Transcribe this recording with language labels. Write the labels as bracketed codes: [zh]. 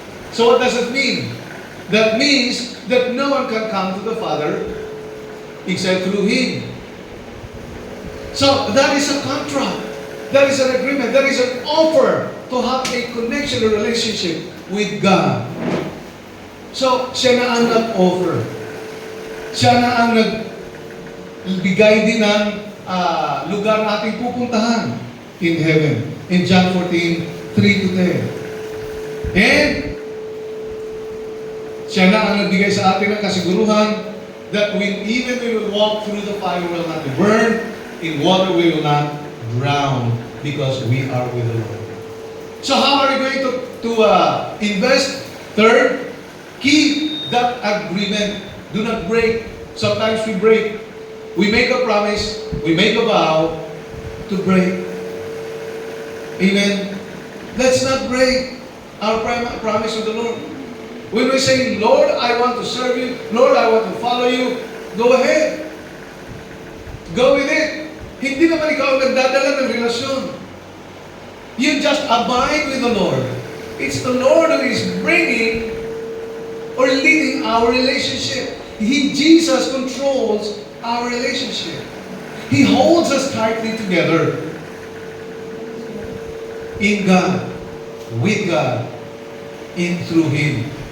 [en] So what does it mean? That means that no one can come to the Father except through Him. So that is a contract. That is an agreement. That is an offer to have a connection, a relationship with God. [tl] So, siya na ang nag-offer. Siya na ang nagbigay din ng lugar na ating pupuntahan [en] in heaven. In John 14, 3 to 10. And, [tl] siya na ang nagbigay sa atin ng kasiguruhan [en] that even we will walk through the fire, we will not be burned, in water we will not drown, because we are with the Lord. So how are we going to invest? Third, keep that agreement. Do not break. Sometimes we break. We make a promise, we make a vow to break. Amen. Let's not break our promise with the Lord. When we say, Lord, I want to serve you, Lord, I want to follow you, go ahead. Go with it. [tl] Hindi naman ikaw ang nagdadala ng relasyon. [en] You just abide with the Lord. It's the Lord who is bringing or leading our relationship. Jesus controls our relationship. He holds us tightly together in God, with God, and through Him.